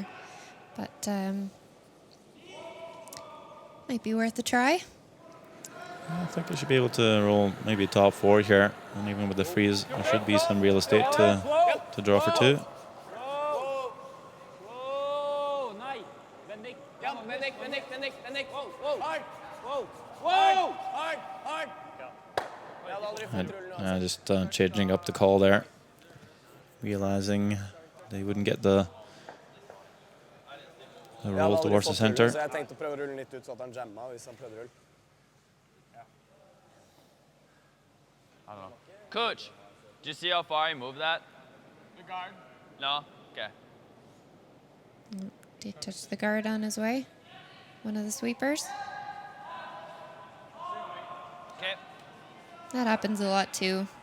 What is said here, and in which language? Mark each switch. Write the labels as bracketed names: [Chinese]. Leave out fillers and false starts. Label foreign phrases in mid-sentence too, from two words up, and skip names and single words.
[English] But might be worth a try. I think they should be able to roll maybe top 4 here, and even with the freeze, there should be some real estate to draw for 2. Whoa, [Norwegian] nei. Bendik. Ja, Bendik. Whoa. Hard. Jeg hadde aldri fått rullen uansett. [English] Just changing up the call there, realizing they wouldn't get the roll towards the center. [Norwegian] Så jeg tenkte å prøve å rulle litt ut så at han jamma hvis han prøvde rull. [English] I don't know. Coach, did you see how far he moved that? The guard. No? Okay. Did he touch the guard on his way? One of the sweepers? Okay. That happens a lot too.